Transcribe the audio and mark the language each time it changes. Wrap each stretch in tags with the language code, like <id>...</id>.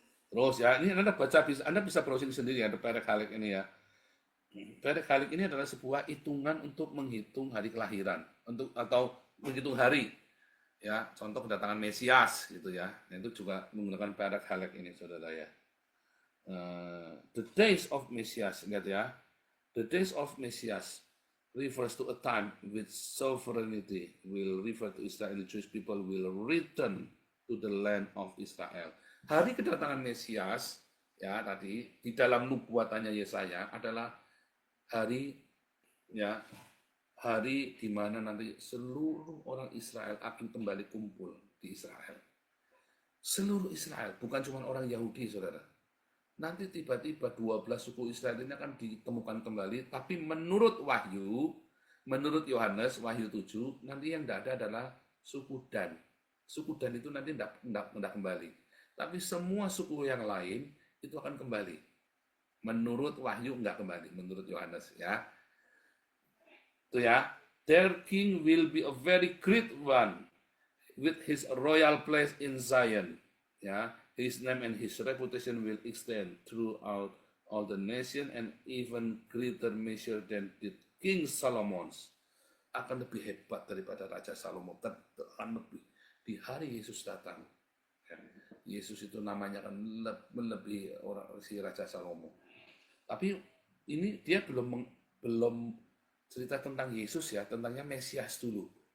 <id>Terus ya, ini Anda bisa browsing sendiri ya, Perek Halik ini ya. Perek Halik ini adalah sebuah hitungan untuk menghitung hari kelahiran, atau menghitung hari. Ya, contoh kedatangan Mesias gitu ya. Nah, itu juga menggunakan perak halek ini, saudara ya.</id> <en>The days of Mesias,</en> <id>lihat ya.</id> <en>The days of Mesias refers to a time which sovereignty will refer to Israel. The Jewish people will return to the land of Israel.</en> <id>Hari kedatangan Mesias ya tadi di dalam nubuatannya Yesaya adalah hari ya hari di mana nanti seluruh orang Israel akan kembali kumpul di Israel. Seluruh Israel, bukan cuma orang Yahudi, saudara. Nanti tiba-tiba 12 suku Israel ini akan ditemukan kembali, tapi menurut Wahyu, menurut Yohanes, Wahyu 7, nanti yang tidak ada adalah suku Dan. Suku Dan itu nanti tidak kembali. Tapi semua suku yang lain itu akan kembali. Menurut Wahyu enggak kembali, menurut Yohanes ya. Itu ya.</id> <en>Their king will be a very great one with his royal place in Zion. Ya, his name and his reputation will extend throughout all the nation and even greater measure than the King Solomon's.</en> <id>Akan lebih hebat daripada Raja Salomo. Akan lebih di hari Yesus datang. Yesus itu namanya akan melebihi orang si Raja Salomo. Tapi ini dia belum cerita tentang Yesus ya, tentangnya Mesias dulu.</id>